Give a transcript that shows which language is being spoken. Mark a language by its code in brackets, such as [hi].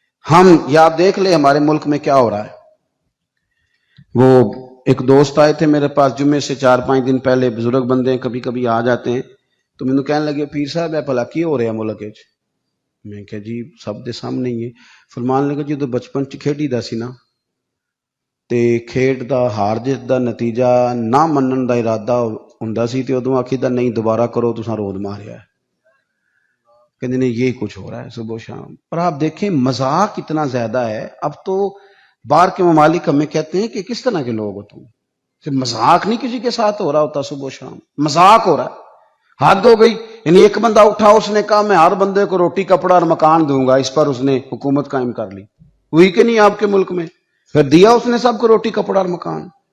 [ur] ہم یا آپ دیکھ لیں ہمارے ملک میں کیا ہو رہا ہے. وہ ایک دوست آئے تھے میرے پاس جمعے سے 4-5 دن پہلے, بزرگ بندے ہیں, کبھی کبھی آ جاتے ہیں, تو مینوں کہنے لگے پیر صاحب [pa] اے بھلا کی ہو رہا ملک وچ. میں کہ جی سب دے سامنے ہی ہے. فرمان لگا جدوں بچپن چ کھیڈی دا سی نا تے کھیڈ دا ہار جیت دا نتیجہ نہ منن دا ارادہ ہوندا سی تے ادوں آکھیدا نہیں دوبارہ کرو تساں رود ماریا ہے. [ur] کہندے نے یہ کچھ ہو رہا ہے صبح و شام. اور آپ دیکھیں مذاق اتنا زیادہ ہے. اب تو باہر کے ممالک ہمیں کہتے ہیں کہ کس طرح کے لوگ ہو تم, مذاق نہیں کسی کے ساتھ ہو رہا ہوتا, صبح و شام مذاق ہو رہا ہے. حد ہو گئی. یعنی ایک بندہ اٹھا, اس نے کہا میں ہر بندے کو روٹی کپڑا اور مکان دوں گا, اس پر اس نے حکومت قائم کر لی. ہوئی کہ نہیں آپ کے ملک میں؟ پھر دیا اس نے سب کو روٹی کپڑا اور مکان.